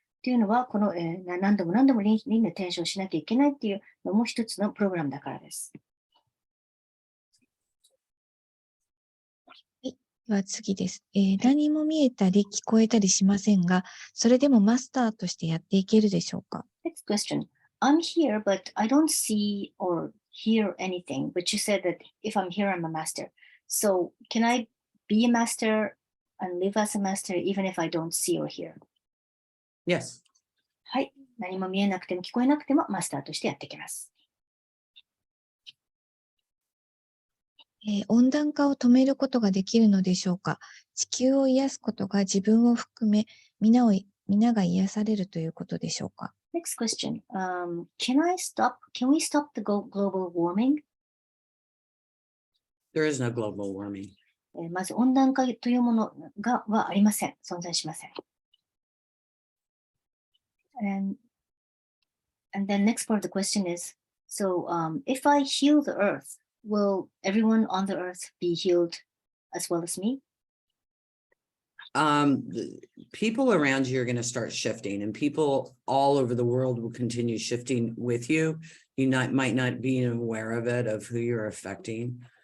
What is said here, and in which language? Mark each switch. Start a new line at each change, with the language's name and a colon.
Japanese: というのは、この、何度も何度も輪廻転生しなきゃいけないっていうのも一つのプログラムだからです。はい、では次です。何も見えたり聞こえたりしませんが、それでもマスターとしてやっていけるでしょうか？
English: Next question. I'm here, but I don't see or hear anything. But you said that if I'm here, I'm a master. So can I be a master and live as a master even if I don't see or hear? Yes.
Japanese: はい。何も見えなくても聞こえなくてもマスターとしてやっていきます。温暖化を止めることができるのでしょうか？地球を癒すことが自分を含め皆が癒されるということでしょうか？
English: Next question. Can we stop the global warming? There is no global warming.
Japanese: まず温暖化というものはありません。存在しません。
English: And then next part of the question is, so if I heal the earth, will everyone on the earth be healed as well as me? People around you are going to start shifting, and people all over the world will continue shifting with you. You might not be aware of it, of who you're affecting.